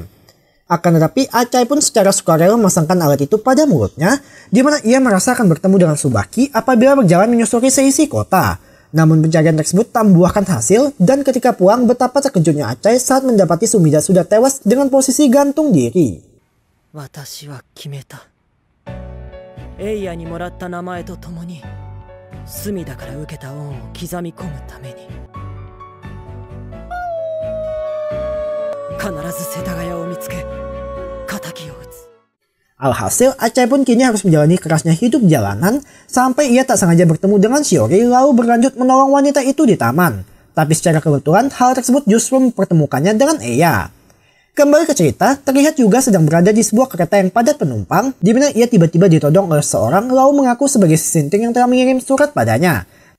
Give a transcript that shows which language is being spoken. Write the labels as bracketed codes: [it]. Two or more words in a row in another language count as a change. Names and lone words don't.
[id] Akan tetapi Acai pun secara sukarela memasangkan alat itu pada mulutnya, di mana ia merasa akan bertemu dengan Subaki apabila berjalan menyusuri seisi kota. Namun pencarian tersebut tak membuahkan hasil, dan ketika pulang betapa terkejutnya Acai saat mendapati Sumida sudah tewas dengan posisi gantung diri. [ja] 私は決めた。エイヤにもらった名前とともに、隅田から受けた恩を刻み込むために、必ず世田谷を見つけ、仇を討つ。 [id] Alhasil, Acai pun kini harus menjalani kerasnya hidup jalanan sampai ia tak sengaja bertemu dengan Shiori lalu berlanjut menolong wanita itu di taman. Tapi secara kebetulan hal tersebut justru mempertemukannya dengan Eya. Kembali ke cerita, terlihat juga sedang berada di sebuah kereta yang padat penumpang, di mana ia tiba-tiba ditodong oleh seseorang lalu mengaku sebagai si Sinteng yang telah mengirim surat padanya.